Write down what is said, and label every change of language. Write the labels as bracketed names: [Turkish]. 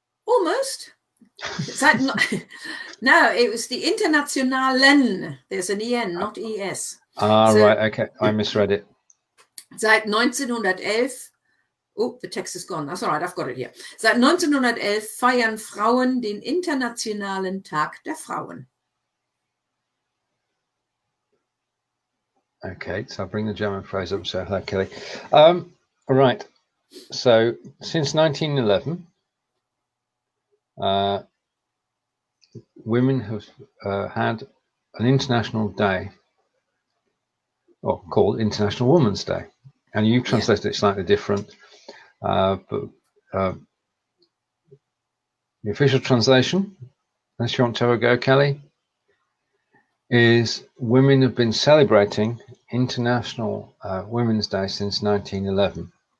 [English] Almost. No, it was the Internationalen. There's an EN, not ES. Ah, so, right, okay. I misread it. [German] Seit 1911. [English] Oh, the text is gone. That's all right, I've got it here. [German] Seit 1911 feiern Frauen den Internationalen Tag der Frauen. [English] Okay, so I'll bring the German phrase up. So, hello, Kelly. All right. So, since 1911, women have had an international day, or called International Women's Day, and you translated it slightly different, but the official translation, unless you want to have a go, Kelly, is women have been celebrating International Women's Day since 1911.